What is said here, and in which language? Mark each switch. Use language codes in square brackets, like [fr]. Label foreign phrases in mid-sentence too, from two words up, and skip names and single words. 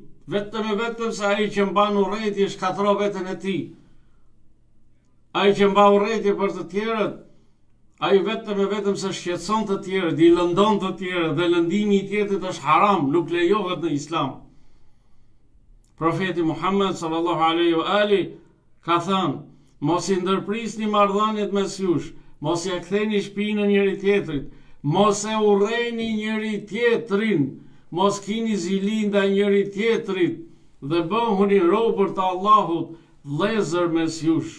[sq] Vetëm se ai që mban urrëtie shkatërron veten e tij. Ai që mban urrëtie për të tjerët, ai vetëm se shqetëson të tjerët, i lëndon të tjerët, dhe lëndimi i tjetrit është haram, nuk lejohet në Islam. Profeti Muhammed [ar] صلى الله عليه وآله [sq] ka thënë: mos i ndërprisni marrëdhëniet mes jush, mos ia ktheni shpinën njëri tjetrit, mos e urrejni njëri tjetrin, mos kini zili ndaj njëri tjetrit, dhe bëhuni robër të Allahut, vëllezër mes jush.